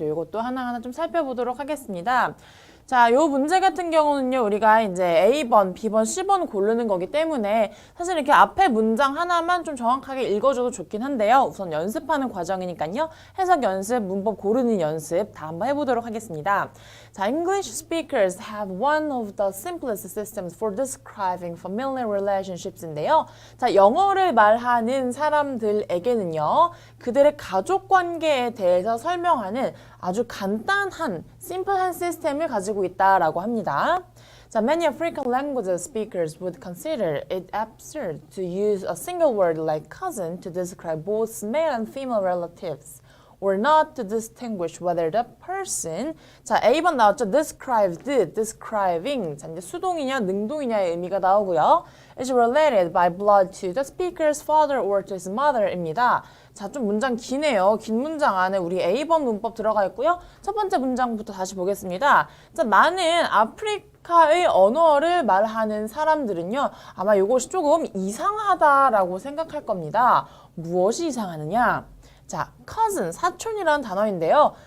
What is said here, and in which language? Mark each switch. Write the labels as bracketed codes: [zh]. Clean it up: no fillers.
[ko] 이제 이것도 하나하나 좀 살펴보도록 하겠습니다. 자, 요 문제 같은 경우는요, 우리가 이제 A번, B번, C번 고르는 거기 때문에 사실 이렇게 앞에 문장 하나만 좀 정확하게 읽어줘도 좋긴 한데요. 우선 연습하는 과정이니까요. 해석 연습, 문법 고르는 연습 다 한번 해보도록 하겠습니다. [en] 자, English speakers have one of the simplest systems for describing familiar relationships인데요. [ko] 자, 영어를 말하는 사람들에게는요, 그들의 가족 관계에 대해서 설명하는 아주 간단한, 심플한 시스템을 가지고 있다라고 합니다. [en] 자, many African language speakers would consider it absurd to use a single word like cousin to describe both male and female relatives, or not to distinguish whether the person, [ko] 자, A번 나왔죠? described, describing, 자, 이제 수동이냐, 능동이냐의 의미가 나오고요. [en] is related by blood to the speaker's father or to his mother입니다. [ko] 자, 좀 문장 기네요. 긴 문장 안에 우리 A번 문법 들어가 있고요. 첫 번째 문장부터 다시 보겠습니다. 자, 많은 아프리카의 언어를 말하는 사람들은요, 아마 이것이 조금 이상하다라고 생각할 겁니다. 무엇이 이상하느냐? 자, cousin, 사촌이라는 단어인데요.